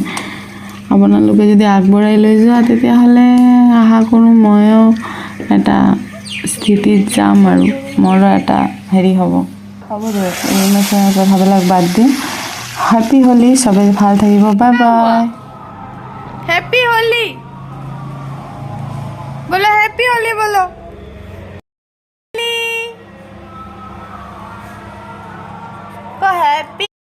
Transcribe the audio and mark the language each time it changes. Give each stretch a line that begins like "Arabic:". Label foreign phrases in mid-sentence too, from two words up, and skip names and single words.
Assamese: আপোনালোকে যদি আগবঢ়াই লৈ যোৱা তেতিয়াহ'লে আশা কৰোঁ ময়ো এটা স্থিতিত যাম, আৰু মোৰো এটা হেৰি হ'ব দিয়ক। ইমোশ্যনেল কথাবিলাক বাদ দিম।
English: Happy Holi,
Assamese: চবেই ভাল থাকিব।
English: Bye bye. Happy Holi
Hindi: बोलो,
English: Happy Holi
Hindi: बोलो, को हैप्पी